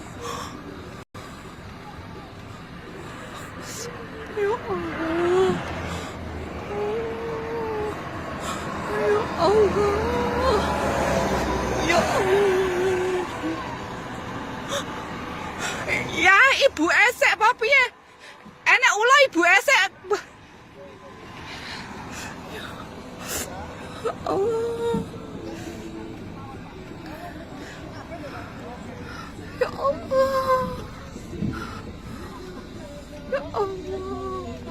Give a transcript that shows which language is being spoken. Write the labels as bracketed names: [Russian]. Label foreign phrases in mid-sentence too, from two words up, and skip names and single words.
[Arabic] يا الله. يا الله. يا الله. [Javanese] Ya ibu esek apa piye? Enek ula ibu esek. [Arabic] يا الله. يا الله. يا الله.